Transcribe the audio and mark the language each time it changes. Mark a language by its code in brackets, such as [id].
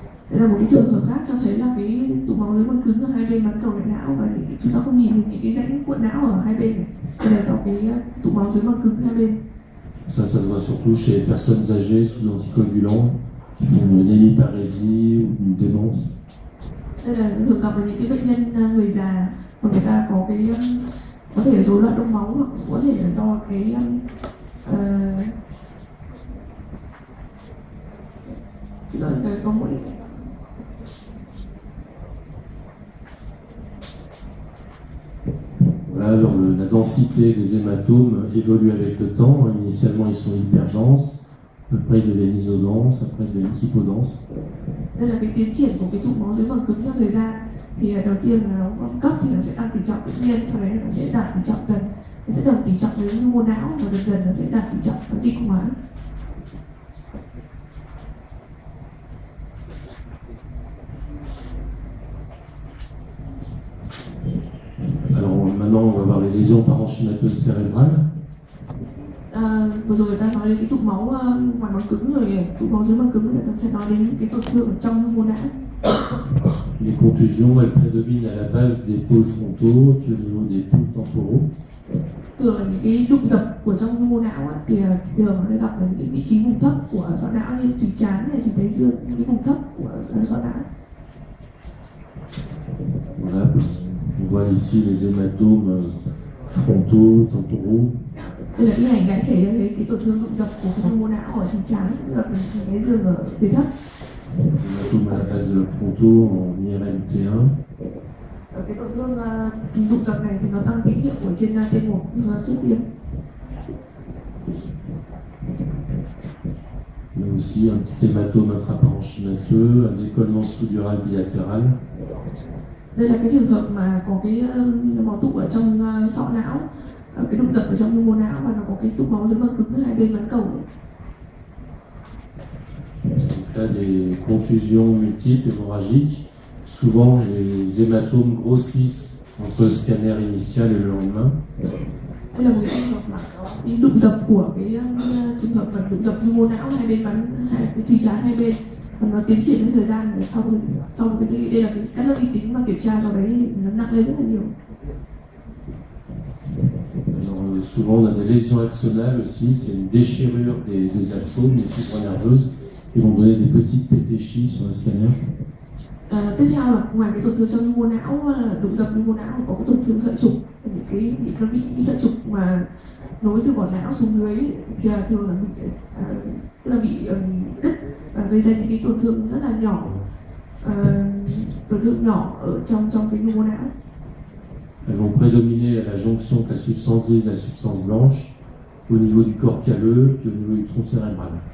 [vi] Đây là một cái trường hợp khác cho thấy là cái tụ máu dưới màng cứng ở hai bên bán cầu đại não và chúng ta không nhìn được những cái rãnh cuộn não ở hai bên này. Đây là do cái tụ máu dưới màng cứng hai bên. [fr] Ça se voit surtout chez les personnes âgées sous anticoagulants qui font une hémiparésie ou une démence. [vi] Đây là thường gặp ở những cái bệnh nhân người già mà người ta có cái có thể rối loạn đông máu hoặc có thể là do cái xin lỗi cái có mũi. [fr] Voilà, alors la densité des hématomes évolue avec le temps. Initialement, ils sont hyperdenses, après ils deviennent isodenses, après ils deviennent hypodenses. [vi] Đây là cái tiến triển của cái tụ máu dưới màng cứng theo thời gian. Thì đầu tiên là nó cấp thì nó sẽ tăng tỷ trọng tự nhiên, sau đấy nó sẽ giảm tỷ trọng dần, nó sẽ đồng tỷ trọng với nhu mô não và dần dần nó sẽ giảm tỷ trọng và di hóa. [fr] Alors maintenant, on va voir les lésions parenchymateuses cérébrales. [vi] Vừa rồi người ta nói đến cái tụ máu ngoài màng cứng rồi, tụ máu dưới màng cứng người ta sẽ nói đến những cái tổn thương ở trong nhu mô não. [fr] Les contusions, elles prédominent à la base des pôles frontaux puis au niveau des pôles temporaux. [vi] Thường là những cái đụng dập của trong nhu mô não thì thường nó gặp ở những cái vị trí vùng thấp của sọ não như thùy trán hay thùy thái dương, những cái vùng thấp của sọ não. [fr] Voilà, on voit ici les hématomes frontaux, temporaux. [vi] Đây là cái hình đại thể cho thấy cái tổn thương đụng dập của cái nhu mô não ở thùy trán cũng là thùy thái dương ở phía thấp. [fr] Les hématomes à la base frontaux en IRM-T1. [vi] Cái tổn thương đụng dập này thì nó tăng tín hiệu ở trên T1 trước tiên. [fr] Mais aussi un petit hématome intraparenchymateux, un décollement sous-dural bilatéral. [vi] Đây là cái trường hợp mà có cái máu tụ ở trong sọ não, cái đụng dập ở trong nhu mô não và nó có cái tụ máu dưới màng cứng hai bên bán cầu này. [fr] Donc là, des contusions multiples hémorragiques. Souvent, les hématomes grossissent entre le scanner initial et le lendemain. [vi] Đây là một cái trường hợp mà bị đụng dập của cái trường hợp mà đụng dập nhu mô não hai bên bắn cái thùy trán hai bên, và nó tiến triển với thời gian để sau cái gì đây là cái cắt lớp vi tính mà kiểm tra vào đấy nó nặng lên rất là nhiều. [fr] Alors, souvent on a des lésions axonales aussi, c'est une déchirure des axones, des fibres nerveuses, qui vont donner des petites pétéchies sur le scanner. [vi] Tiếp theo là ngoài cái tổn thương trong nhu mô não, đụng dập nhu mô não, có cái tổn thương sợi trục, nó bị sợi trục mà nối từ vỏ não xuống dưới thì là thường là bị tức là bị đứt và gây ra những cái tổn thương rất là nhỏ, tổn thương nhỏ ở trong cái nhu mô não. [fr] Elles vont prédominer à la jonction de la substance grise et la substance blanche, au niveau du corps calleux et au niveau du tronc cérébral.